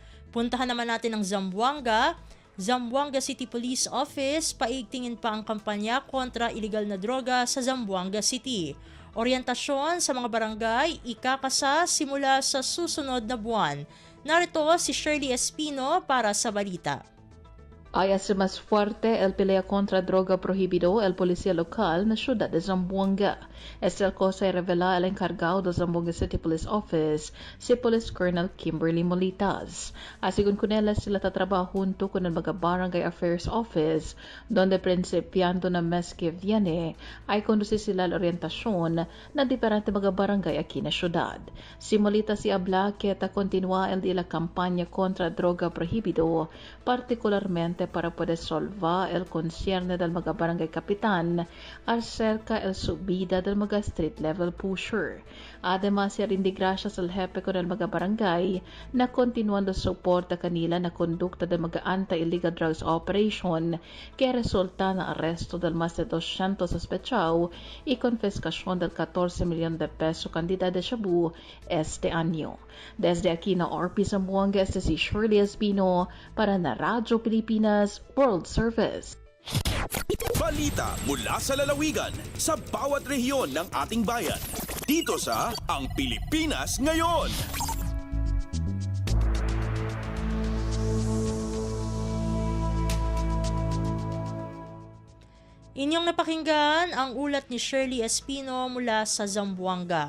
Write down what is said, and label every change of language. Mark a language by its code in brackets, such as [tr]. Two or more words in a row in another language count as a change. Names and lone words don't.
[tl] Puntahan naman natin ang Zamboanga City Police Office, paigtingin pa ang kampanya kontra iligal na droga sa Zamboanga City. Orientasyon sa mga barangay ikakasa simula sa susunod na buwan. Narito si Shirley Espino para sa balita. [cbk] Ay hace más fuerte el pelea contra droga prohibido el policía local na ciudad de Zamboanga. Esta cosa revela el encargado del Zamboanga City Police Office, si Police Colonel Kimberly Molitas. Asigun con él sila tatrabaho junto con el mga Barangay Affairs Office, donde principiando na mes que viene ay conduce sila la orientasyon na diferente mga barangay aquí na ciudad. Si Molitas si habla que ta continua el de la campaña contra droga prohibido, particularmente para poder solvar el concierne del mga barangay kapitan acerca el subida del mga [en] street level pusher. [cbk] Además, rindi gracias al jefe con el mga barangay na continuando soporta kanila na kondukta del mga [en] anti-illegal drugs operation [cbk] que resulta na arresto del más de 200 sospechados y confiscación del 14 millones de pesos cantidad de shabu este año. Desde aquí na RP Zamboanga, este si Shirley Espino para na Radyo Pilipinas World Service. [tl] Balita mula sa lalawigan sa bawat rehiyon ng ating bayan. Dito sa Ang Pilipinas Ngayon. Inyong napakinggan ang ulat ni Shirley Espino mula sa Zamboanga.